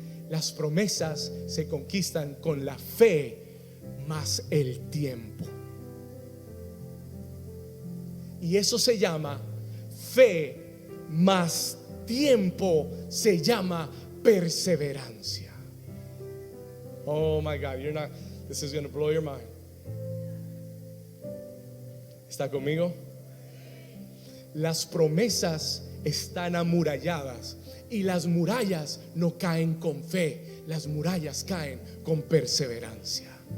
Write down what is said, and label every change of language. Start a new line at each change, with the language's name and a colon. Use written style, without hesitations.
Spanish: Las promesas se conquistan con la fe más el tiempo. Y eso se llama fe más tiempo, se llama perseverancia.
English: Oh my God, this is going to blow your mind.
Spanish: ¿Está conmigo? Las promesas están amuralladas y las murallas no caen con fe, las murallas caen con perseverancia.